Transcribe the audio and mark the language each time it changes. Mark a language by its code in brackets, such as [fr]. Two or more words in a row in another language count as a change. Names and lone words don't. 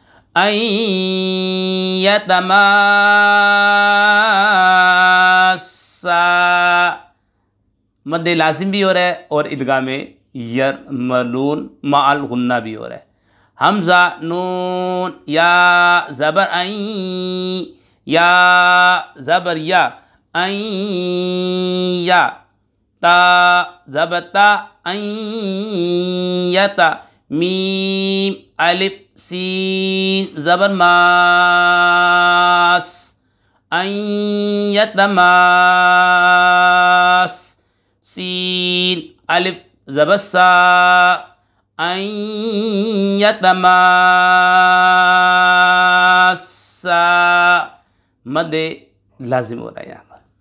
[ur] یتماسا مد لازم بھی ہو رہا ہے اور ادغام [ar] یرملون مع الغنہ [ur] بھی ہو رہا ہے. حمزہ نون یا زبر عین یا زبر یا عین یا تا زبر تا عین یتا میم الف سین زبر ماس عین یتماس سین الف زبر سا عین یتماسا مد لازم ہو رہا ہے یہاں پر.